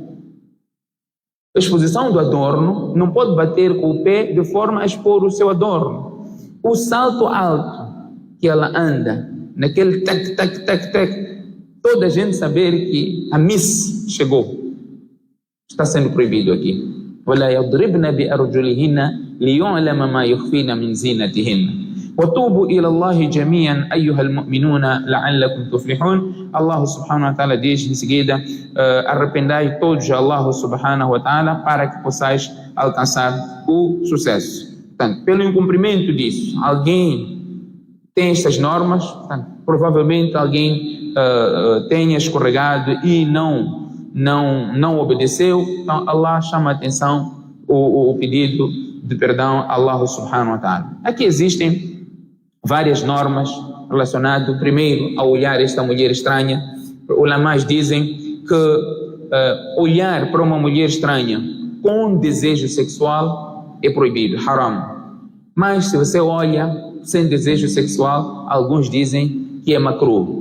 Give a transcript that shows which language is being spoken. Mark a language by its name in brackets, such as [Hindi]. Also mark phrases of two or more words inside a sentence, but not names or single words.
[Portuguese] A exposição do adorno não pode bater com o pé de forma a expor o seu adorno. O salto alto que ela anda, naquele tac, tac, tac, tac, toda a gente saber que a Miss chegou. Está sendo proibido aqui. [Arabic] وَلَا يَضْرِبْنَ بِأَرْجُلِهِنَّ لِيُعْلَمَ مَا يُخْفِينَ مِنْ زِينَتِهِنَّ وَتُوبُوا إِلَى اللَّهِ جَمِيعًا أَيُّهَا الْمُؤْمِنُونَ لَعَلَّكُمْ تُفْلِحُونَ. [Portuguese] Allah [Arabic] سبحانه وتعالى [Portuguese] diz em seguida: arrependai todos a Allah [Arabic] سبحانه وتعالى [Portuguese] para que possais alcançar o sucesso. Portanto, pelo incumprimento disso, alguém tem estas normas, portanto, provavelmente alguém tenha escorregado e não obedeceu. Então Allah chama a atenção, o pedido de perdão a Allah [Arabic] سبحانه وتعالى. [Portuguese] Aqui existem várias normas relacionadas, primeiro, a olhar esta mulher estranha. Os ulamás dizem que olhar para uma mulher estranha com desejo sexual é proibido, haram. Mas se você olha sem desejo sexual, alguns dizem que é makruh.